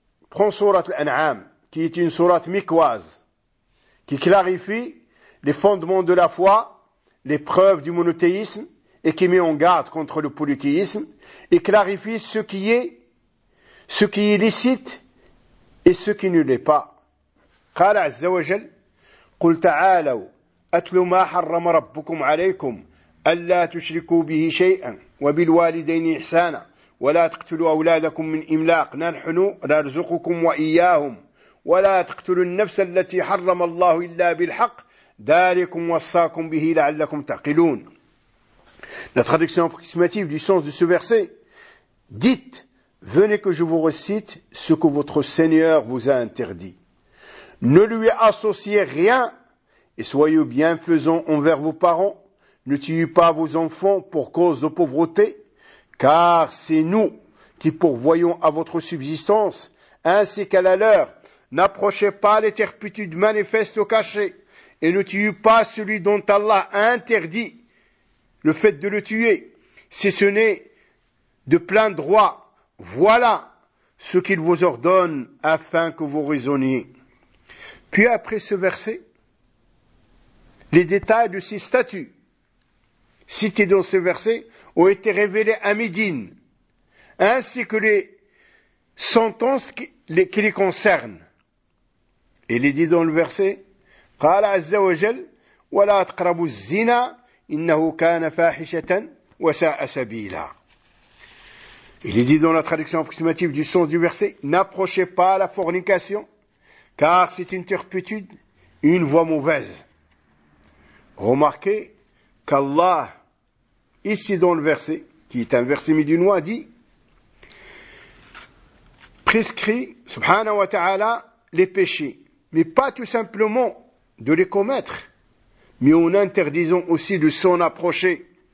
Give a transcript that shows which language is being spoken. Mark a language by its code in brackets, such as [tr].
[fr] Prends sourate l'An'am, qui est une sourate mikwaze, qui clarifie les fondements de la foi, les preuves du monothéisme, et qui met en garde contre le polythéisme, et clarifie ce qui est licite, et ce qui ne l'est pas. [ar] قال عز وجل قل تعالوا أتل ما حرم ربكم عليكم ألا تشركوا به شيئا وبالوالدين إحسانا ولا تقتلوا أولادكم من إملاق نحن نرزقكم وإياهم ولا تقتلوا النفس التي حرم الله إلا بالحق ذلكم وصاكم به لعلكم تعقلون. [fr] La traduction approximative du sens de ce verset: dites, venez que je vous recite ce que votre Seigneur vous a interdit. Ne lui associez rien et soyez bienfaisants envers vos parents. Ne tuez pas vos enfants pour cause de pauvreté, car c'est nous qui pourvoyons à votre subsistance ainsi qu'à la leur. N'approchez pas les turpitudes manifestes ou cachées et ne tuez pas celui dont Allah a interdit le fait de le tuer, si ce n'est de plein droit. Voilà ce qu'il vous ordonne afin que vous raisonniez. Puis après ce verset, les détails de ces statuts cités dans ce verset ont été révélés à Médine, ainsi que les sentences qui les concernent. Et il est dit dans le verset, [ar] قال عز وجل ولا تقربوا الزنا إنه كان فاحشة وساء سبيلا. [fr] Il est dit dans la traduction approximative du sens du verset, n'approchez pas la fornication, car c'est une turpitude, une voie mauvaise. Remarquez qu'Allah, ici dans le verset, qui est un verset médinois, dit, prescrit, subhanahu wa ta'ala, les péchés, mais pas tout simplement de les commettre, mais en interdisant aussi de s'en approcher.